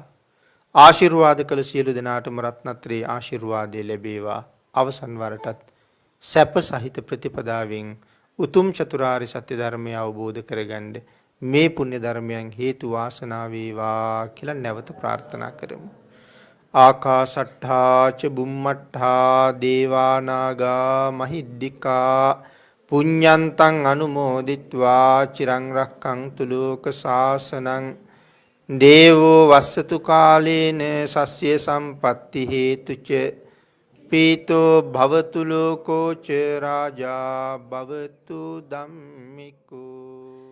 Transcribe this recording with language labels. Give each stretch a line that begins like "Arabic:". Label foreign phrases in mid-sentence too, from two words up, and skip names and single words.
Sinhala: ආශිර්වාද කළ සියලු දෙනාටම රත්නත්‍රේ ආශිර්වාදය ලැබේවා. අවසන් වරටත් සැප සහිත ප්‍රතිපදාවෙන් උතුම් චතුරාර්ය සත්‍ය ධර්මය අවබෝධ කරගන්න මේ පුණ්‍ය ධර්මයන් හේතු වාසනා වේවා කියලා නැවත ප්‍රාර්ථනා කරමු.
Pali: ආකාශට්ඨා ච බුම්මට්ඨා දේවා නාග මහිද්దికා පුඤ්ඤන්තං අනුමෝදිත්වා චිරං රක්ඛන්තු ලෝක සාසනං දේවෝ වස්සතු කාලේන සස්ය සම්පatti හේතුච පීතෝ භවතු ලෝකෝ ච රාජා භවතු ධම්මිකෝ